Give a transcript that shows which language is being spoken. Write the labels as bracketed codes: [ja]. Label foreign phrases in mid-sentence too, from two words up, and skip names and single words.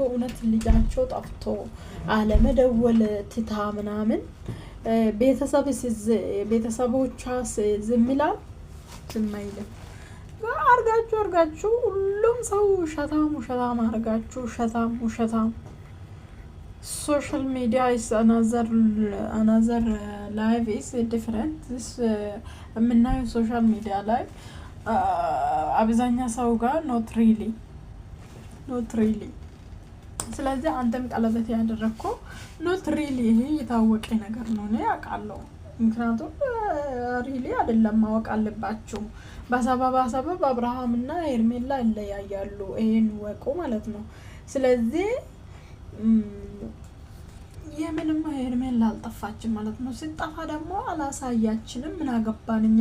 [am] እውነት ልጃቸው ጠፍቶ አለመደወል ትታ ምናምን ቤተሰቦቿ ዝም ይላል? ዝም አይልም። አርጋችሁ ሁሉም ሰው ውሸታም አርጋችሁ ውሸታም [en] social media is another life is different. [am] This የምናየው ሶሻል ሚዲያ ላይ አብዛኛው ሰው ጋር [en] not really [am] ስለዚህ አንተም ቀለበት ያደረግከው [en] not really [am] ይሄ የታወቀ ነገር ነው። እኔ አውቃለሁ። ምክንያቱም ሪሊ አይደለም ማወቅ አለባችሁ። በሰበብ አብርሃም እና ሄርሜላ ይለያያሉ። ይሄን ወቁ ማለት ነው። ስለዚህ የምንም ሄርሜላ አልጠፋችም ማለት ነው። ሲጠፋ ደግሞ አላሳያችንም። ምን አገባን እኛ?